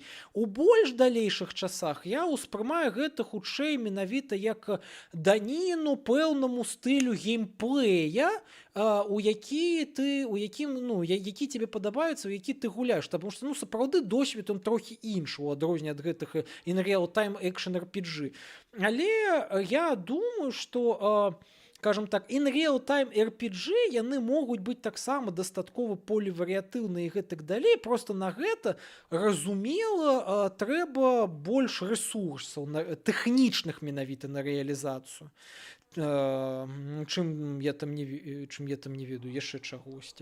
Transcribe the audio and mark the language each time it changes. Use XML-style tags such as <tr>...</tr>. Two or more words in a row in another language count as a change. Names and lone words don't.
<be>У больш далейшых часах я ўспрымаю гэта хутчэй менавіта як даніну пэўнаму стылю геймплея, у якім, ну, які тебе падабаецца, у які ты гуляеш, таму што, ну, сапраўды досвед он трохі іншы у адрозненне ад гэтых</be> <en>in real time action RPG.</en> <be>Але я думаю, што скажем так,</be> <en>in real time RPG</en> <be>яны могуць быць таксама дастаткова поліварыятыўныя і гэтак далей, просто на гэта, разумела, трэба больш рэсурсаў тэхнічных менавіта на рэалізацыю, чым я там не ведаю яшчэ чагосьці.</be>